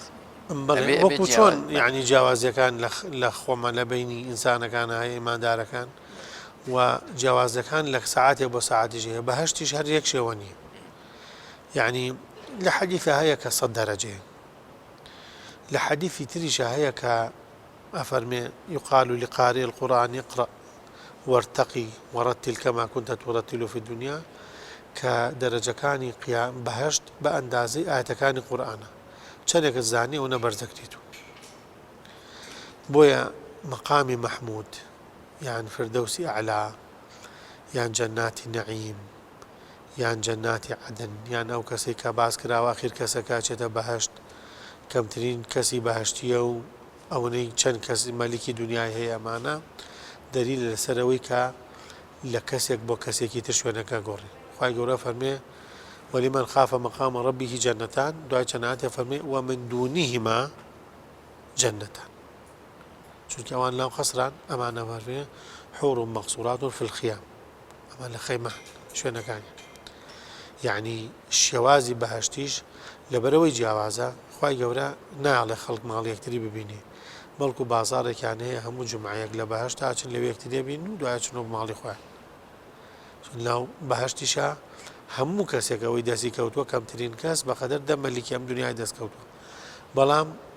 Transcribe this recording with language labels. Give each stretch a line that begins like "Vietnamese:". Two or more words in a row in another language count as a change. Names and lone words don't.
Central Kurdish: وەکو چۆن یعنی جیاوازیەکان لە خۆمە لە بینی ئینسانەکان هەیە ئیماندارەکان و جیاوازەکان لە ساعاتێک بۆ ساعاتیش هەیە بەهەشتیش هەر یەک شێوە نییە یعنی لە حەدیثە هەیە کە 100 دەرەجێ لە حەدیثی تریشە هەیە کە ئەفەرمێ
Arabic: يقال لقارئ القرآن اقرأ وارتقي ورتل كما كنت ترتل في الدنيا
Central Kurdish: كدرجەکانی قیام بەهەشت بە ئەندازەی ئاەتەکانی قورئانە چەندێکت زانی و نەبەرزەکریت بۆیە مەقامی مەحموود یان فردەوسی ئەعلا یان جەناتی نەعیم یان جەناتی عەدن یان ئەو کەسەی کە باس کراوە ئاخیر کەسەکە چێتە بەهەشت کەمترین کەسی بەهەشتیە و ئەوەی چەند کەسی مەلیکی دنیای هەیە ئەمانە دلیل لەسەرەوەی کە لە کەسێک بۆ کەسێکی تر شوێنەکە گۆڕی خوای گەورە فەرمێ
Arabic: ولمن خاف مقام ربه جنتان
Central Kurdish: دوای چەناتێ فەرمێ
Arabic: ومن دونهما جنتان
Central Kurdish: چونکە ئەوان لەو قەسران ئەمانە فەرمێ
Arabic: حور مقصورات في الخيام
Central Kurdish: ئەمان لە خەیمە شوێنەکانی یعنی شێوازی بەهەشتیش لەبەرەوەی جیاوازە خوای گەورە ناڵێ خەڵک ماڵی یەکتری ببینێ بەڵکو بازارێکیان هەیە هەموو جمعەیەک لە بەهەشت هاچن لەوێ یەکتری بین و دوای چنەوە ماڵی خۆیان لەو بەهەشتیشە هەموو کەسێکەوەی دەستی کەوتووە کەمترین کەس بەقەدەر دەمەلیکی ئەم دنیای دەست کەوتووە بەڵام